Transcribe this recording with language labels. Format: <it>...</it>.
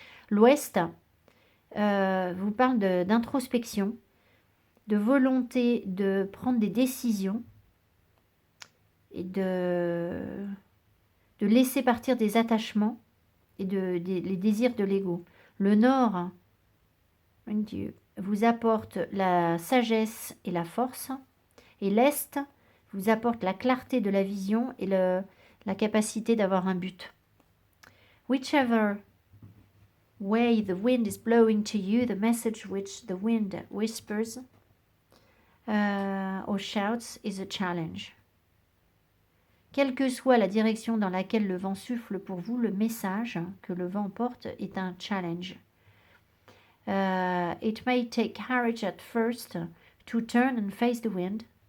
<fr>L'ouest vous parle d'introspection, de volonté de prendre des décisions et de laisser partir des attachements et les désirs de l'ego. Le nord vous apporte la sagesse et la force, et l'est vous apporte la clarté de la vision et la capacité d'avoir un but.</fr> <en>Whichever way the wind is blowing to you, the message which the wind whispers or shouts is a challenge.</en> <fr>Quelle que soit la direction dans laquelle le vent souffle pour vous, le message que le vent porte est un challenge.</fr> <en>It may take courage at first to turn and face the wind.</en>